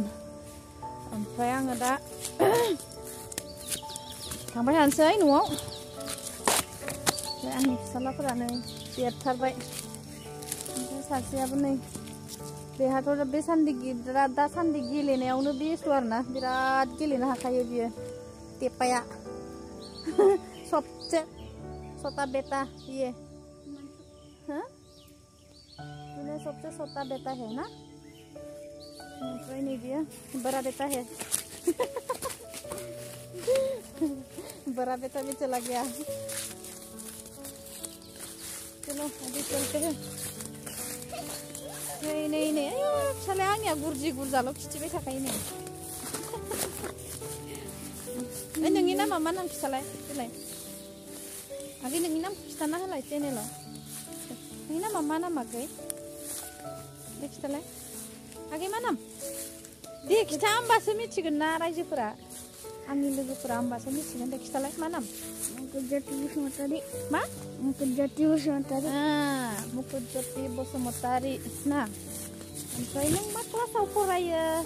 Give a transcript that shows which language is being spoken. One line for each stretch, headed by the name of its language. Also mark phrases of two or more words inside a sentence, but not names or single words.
Bodo: ओमफ्राय आङो दा थांबाय थानोसै न'आव। आंनि फिसालाफोरानो देरथारबाय ओमफ्राय सासेयाबो नै बेहाथ' बे दासान्दि गेलेनायावनो बेस्थ' आरोना बिराद गेलेनो हाखायो बियो टेपाया
Hindi: सबसे छोटा बेटा ये हाँ तूने सबसे छोटा बेटा है ना
Bodo: ओमफ्राय नै बियो
Hindi: बड़ा बेटा है बड़ा बेटा भी चला गया चलो अभी चलते हैं नहीं
Bodo: फिसालाया आंनिया गुरजि गुरजाल' खिथिबाय थाखायो नै नोंनि नामा मा नाम खिथालाय देलाय आगै नोंनि नामखौ खिथाना होलाय चेनेलाव नोंनि नामा मा नाम आगै दे खिथालाय आगै मा नाम दे खिथा होमबासो मिथिगोन ना रायजोफोरा आंनि लोगोफोरा होमबासो मिथिगोन दे खिथालाय मा नाम मुकुटज्योति बसुमतारी मा मुकुटज्योति बसुमतारी मुकुटज्योति बसुमतारी ना ओमफ्राय नों मा क्लासाव फरायो